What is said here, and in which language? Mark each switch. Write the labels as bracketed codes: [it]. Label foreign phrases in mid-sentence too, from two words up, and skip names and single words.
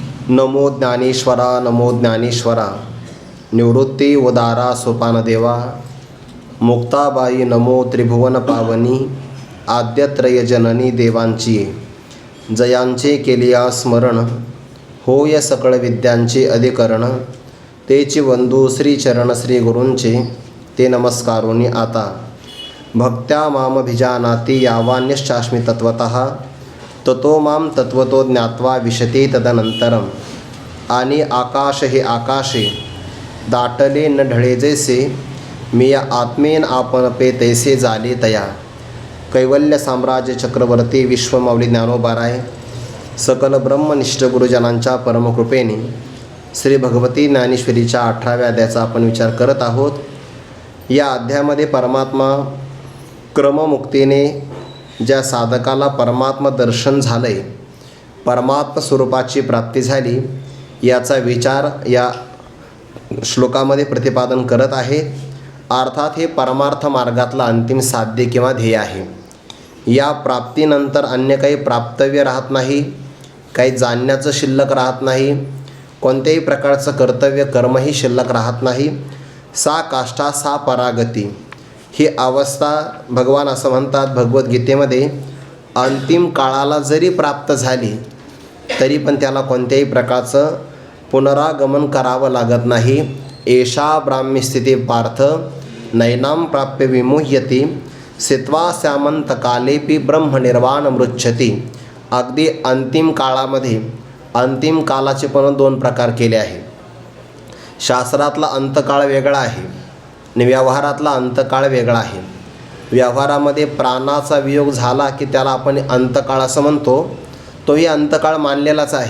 [mr] नमो ज्ञानेश्वरा नमो ज्ञानेश्वरा निवृत्ती उदारा सोपानदेवा मुक्ताबाई नमो त्रिभुवन पावनी आद्यत्रय जननी देवांची जयांचे केलिया स्मरण होय सकळ विद्यांचे अधिकरण तेची वंदू श्रीचरण श्री गुरूंचे ते नमस्कारोनी आता [sa] भक्त्या माम भिजानाती यावान्यश्चास्मि तत्वतः ततो माम तत्वतो ज्ञात्वा विशते तदनंतरम [mr] आणि आकाश हे आकाशे दाटले न ढळे जैसे मी या आत्मेन आपण पे तैसे झाले तया कैवल्य साम्राज्य चक्रवर्ती विश्वमाऊली ज्ञानोबाराय सकल ब्रह्मनिष्ठ गुरुजनांच्या परमकृपेने श्री भगवती ज्ञानेश्वरीच्या 18व्या अध्यायाचा आपण विचार करत आहोत. या अध्यायामध्ये परमात्मा क्रममुक्तीने ज्या साधकाला परमात्मा दर्शन झाले, परमात्मा स्वरूपाची प्राप्ती झाली, याचा विचार या श्लोकामध्ये प्रतिपादन करत आहे. अर्थात हे परमार्थ मार्गातला अंतिम साध्य किंवा ध्येय आहे. या प्राप्तीनंतर अन्य काही प्राप्तव्य राहत नाही, काही जाणण्याचं शिल्लक राहत नाही, कोणत्याही प्रकारचं कर्तव्य कर्मही शिल्लक राहत नाही. [sa] सा काष्ठा सा परागती [mr] ही अवस्था भगवान असं म्हणतात भगवद्गीतेमध्ये, अंतिम काळाला जरी प्राप्त झाली तरी पण त्याला कोणत्याही प्रकारचं पुनरागमन करावं लागत नाही. [sa] एषा ब्राह्मी स्थिती पार्थ नैनाम प्राप्य विमुह्यती सित्वा स्यामंतकालेपी ब्रह्मनिर्वाण मृच्छती. [mr] अगदी अंतिम काळामध्ये अंतिम कालाचे पण 2 प्रकार केले आहे. शास्त्रातला अंतकाळ वेगळा आहे आणि व्यवहारातला अंतकाळ वेगळा आहे. व्यवहारामध्ये प्राणाचा वियोग झाला की त्याला आपण अंतकाळ असं म्हणतो, तोही अंतकाळ मानलेलाच आहे.